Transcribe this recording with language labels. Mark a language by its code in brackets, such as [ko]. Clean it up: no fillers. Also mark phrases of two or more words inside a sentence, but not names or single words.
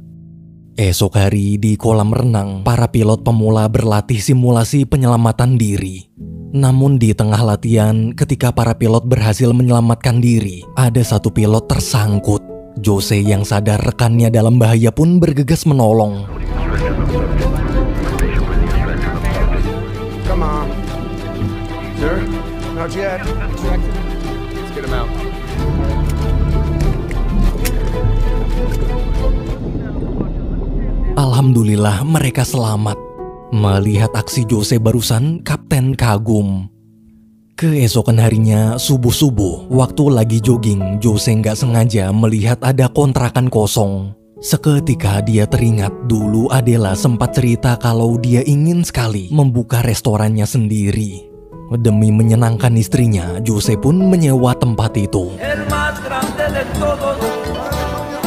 [id] Esok hari di kolam renang, para pilot pemula berlatih simulasi penyelamatan diri. Namun di tengah latihan, ketika para pilot berhasil menyelamatkan diri, ada satu pilot tersangkut. Jose yang sadar rekannya dalam bahaya pun bergegas menolong. [en] Come on. Sir? Not yet. Let's get him out. [id] Alhamdulillah mereka selamat. Melihat aksi Jose barusan, kapten kagum. Keesokan harinya, subuh-subuh, waktu lagi jogging, Jose nggak sengaja melihat ada kontrakan kosong. Seketika dia teringat dulu Adela sempat cerita kalau dia ingin sekali membuka restorannya sendiri. Demi menyenangkan istrinya, Jose pun menyewa tempat itu. [es] El más grande de todos.